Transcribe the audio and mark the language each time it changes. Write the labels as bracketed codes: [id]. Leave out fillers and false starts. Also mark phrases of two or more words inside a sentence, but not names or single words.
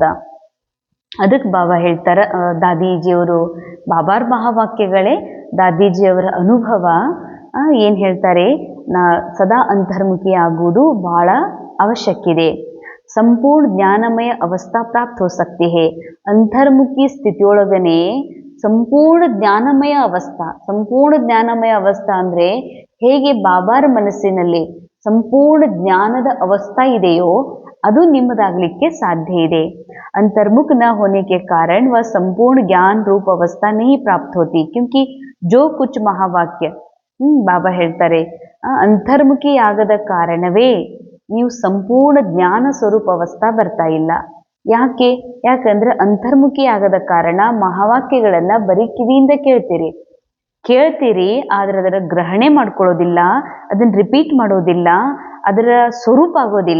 [kn] ಅದಕ್ಕೆ ಬಾಬಾ ಹೇಳ್ತಾರೆ, ದಾದೀಜಿಯವರು ಬಾಬಾರ್ ಮಹಾವಾಕ್ಯಗಳೇ ದಾದೀಜಿಯವರ ಅನುಭವ. ಏನು ಹೇಳ್ತಾರೆ, ಸದಾ ಅಂತರ್ಮುಖಿ ಆಗುವುದು ಬಹಳ ಅವಶ್ಯಕಿದೆ. [hi] संपूर्ण ज्ञानमय अवस्था प्राप्त हो सकती है. [kn] ಅಂತರ್ಮುಖಿ ಸ್ಥಿತಿಯೊಳಗನೆ ಸಂಪೂರ್ಣ ಜ್ಞಾನಮಯ ಅವಸ್ಥಾ ಅಂದ್ರೆ ಹೇಗೆ ಬಾಬಾರ ಮನಸ್ಸಿನಲ್ಲಿ ಸಂಪೂರ್ಣ ಜ್ಞಾನದ ಅವಸ್ಥಾ ಇದೆಯೋ ಅದು ನಿಮ್ಮದಾಗಲಿಕ್ಕೆ ಸಾಧ್ಯ ಇದೆ. [hi] अंतर्मुख न होने के कारण वह संपूर्ण ज्ञान रूप अवस्था नहीं प्राप्त होती, क्योंकि जो कुछ महावाक्य [kn] ಬಾಬಾ ಹೇಳ್ತಾರೆ ಅಂತರ್ಮುಖಿ ಆಗದ ಕಾರಣವೇ ನೀವು ಸಂಪೂರ್ಣ ಜ್ಞಾನ ಸ್ವರೂಪ ಅವಸ್ಥಾ ಬರ್ತಾ ಇಲ್ಲ. ಯಾಕಂದ್ರೆ ಅಂತರ್ಮುಖಿ ಆಗದ ಕಾರಣ ಮಹಾವಾಕ್ಯಗಳನ್ನ ಬರೀ ಕಿವಿಯಿಂದ ಕೇಳ್ತೀರಿ ಆದ್ರೆ ಅದರ ಗ್ರಹಣೆ ಮಾಡ್ಕೊಳ್ಳೋದಿಲ್ಲ, ಅದನ್ನ ರಿಪೀಟ್ ಮಾಡೋದಿಲ್ಲ, ಅದರ ಸ್ವರೂಪ ಆಗೋದಿಲ್ಲ.